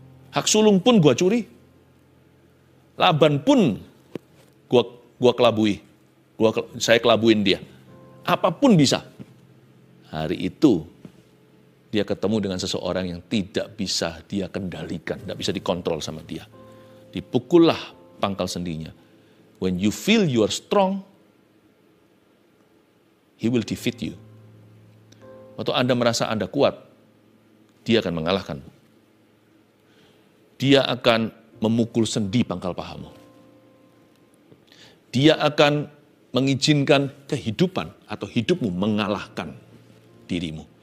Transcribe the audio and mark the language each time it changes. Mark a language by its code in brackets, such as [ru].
[id] Hak sulung pun gua curi. Laban pun gua kelabui. Saya kelabuin dia. Apapun bisa. Hari itu dia ketemu dengan seseorang yang tidak bisa dia kendalikan, tidak bisa dikontrol sama dia. Dipukullah pangkal sendinya. [en] When you feel you are strong, he will defeat you. [id] Waktu Anda merasa Anda kuat, dia akan mengalahkan. Dia akan memukul sendi pangkal pahamu. Dia akan mengizinkan kehidupan atau hidupmu mengalahkan dirimu.